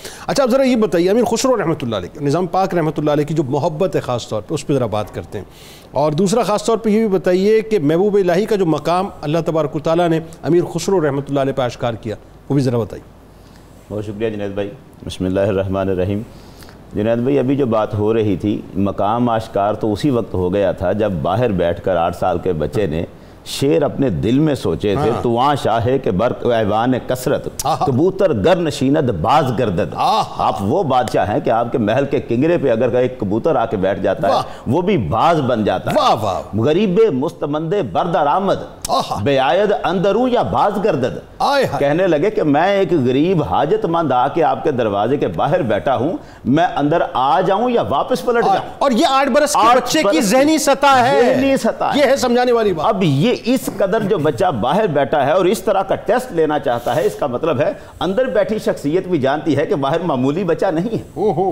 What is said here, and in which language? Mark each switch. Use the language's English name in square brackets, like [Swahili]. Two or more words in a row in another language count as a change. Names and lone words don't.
[Urdu] اچھا اب ذرا یہ بتائیے، امیر خسرو [Arabic] رحمۃ اللہ علیہ [Urdu] نظام پاک [Arabic] رحمۃ اللہ علیہ [Urdu] کی جو محبت ہے خاص طور پہ، اس پہ ذرا بات کرتے ہیں، اور دوسرا خاص طور پہ یہ بھی بتائیے کہ محبوب الہی کا جو مقام [Arabic] اللہ تبارک و تعالیٰ [Urdu] نے امیر خسرو [Arabic] رحمۃ اللہ علیہ [Urdu] پہ اشکار کیا، وہ بھی ذرا بتائیے۔ [Arabic] بہت شکریہ جنید بھائی، بسم اللہ الرحمن الرحیم۔ [Urdu] جنید بھائی ابھی جو بات ہو رہی تھی، مقام آشکار تو اسی وقت ہو گیا تھا جب باہر بیٹھ کر 8 سال کے بچے نے شیر اپنے دل میں سوچے تھے تو وہاں [Persian] شاہ کے برق ایوان کثرت کبوتر گر نشیند باز گردد. [Urdu] آپ وہ بادشاہ ہیں کہ آپ کے محل کے کنگرے پہ اگر ایک کبوتر آ کے بیٹھ جاتا ہے وہ بھی باز بن جاتا ہے. [Persian] غریب مستمند بردر آمد بے آید اندروں یا باز گردد. [Urdu] کہنے لگے کہ میں ایک غریب حاجت مند آ کے آپ کے دروازے کے باہر بیٹھا ہوں, میں اندر آ جاؤں یا واپس پلٹ جاؤں. اور یہ 8 برس کے بچے کی ذہنی سطح ہے, ذہنی سطح یہ ہے سمجھانے والی بات. اب یہ اس قدر جو بچہ باہر بیٹھا ہے اور اس طرح کا ٹیسٹ لینا چاہتا ہے, اس کا مطلب ہے اندر بیٹھی شخصیت بھی جانتی ہے کہ باہر معمولی بچہ نہیں ہے.